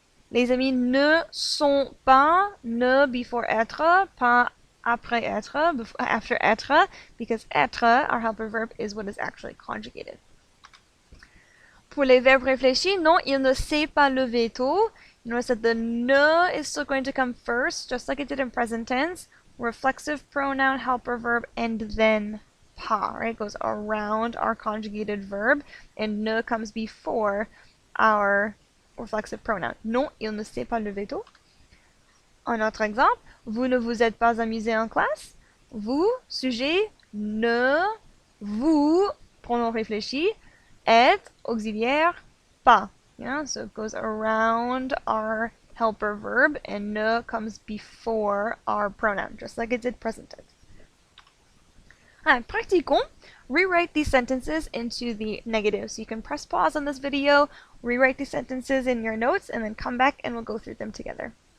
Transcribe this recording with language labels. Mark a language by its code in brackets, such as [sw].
[fr] Les amis ne sont pas, [en] ne before être, pas après être, after être, because être, our helper verb, is what is actually conjugated. [fr] Pour les verbes réfléchis, non, il ne s'est pas levé tôt. [en] You notice that the ne is still going to come first, just like it did in present tense. Reflexive pronoun, helper verb, and then pas, right? It goes around our conjugated verb, and ne comes before our reflexive pronoun. [fr] Non, il ne s'est pas levé tôt. Un autre exemple, vous ne vous êtes pas amusé en classe. Vous, sujet, ne, vous, pronom réfléchi, êtes, auxiliaire, pas. [en] Yeah, so it goes around our helper verb, and ne comes before our pronoun, just like it did present tense. [fr] Practicons. [en] Rewrite these sentences into the negative. So you can press pause on this video, rewrite these sentences in your notes, and then come back and we'll go through them together.